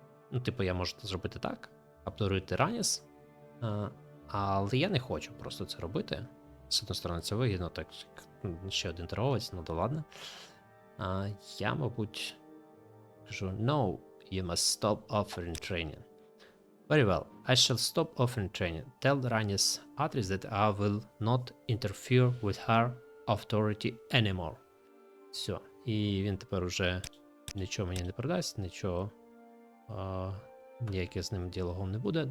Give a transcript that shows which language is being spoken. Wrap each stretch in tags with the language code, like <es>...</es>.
<uk>Ну, типу, я можу зробити так, обдурити Rhaenys, але я не хочу просто це робити. З однієї сторони, це вигідно, так, ще один торговець, ну да ладно. Я, мабуть, кажу,</uk> <en>no, you must stop offering training. Very well, I shall stop offering training. Tell Rhaenys Atrus that I will not interfere with her authority anymore.</en> <uk>Все. І він тепер уже нічого мені не продасть, нічого, ніяких з ним діалогом не буде.</uk>